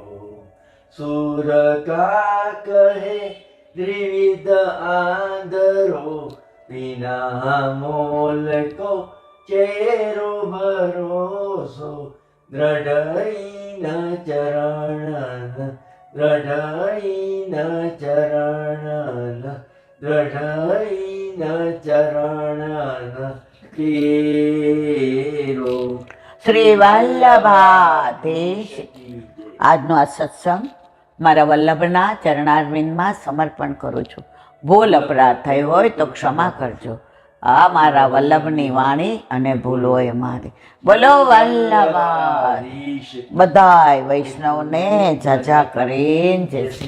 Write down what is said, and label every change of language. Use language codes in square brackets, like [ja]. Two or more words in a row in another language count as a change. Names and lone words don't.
[hi] सूर का कहे त्रिविध आंधरो बिना मोल को चेरो भरोसो दृढ़ चरण चरण केरो. [gu] શ્રી વલ્લભાધીશ. આજનો આ સત્સંગ મારા વલ્લભના ચરણારવિંદમાં સમર્પણ કરું છું. ભૂલ અપરાધ થઈ હોય તો ક્ષમા કરજો. આ મારા વલ્લભની વાણી અને ભૂલ હોય મારી. બોલો વલ્લભાધીશ. બધાય વૈષ્ણવને જાજા કરીને જય શ્રી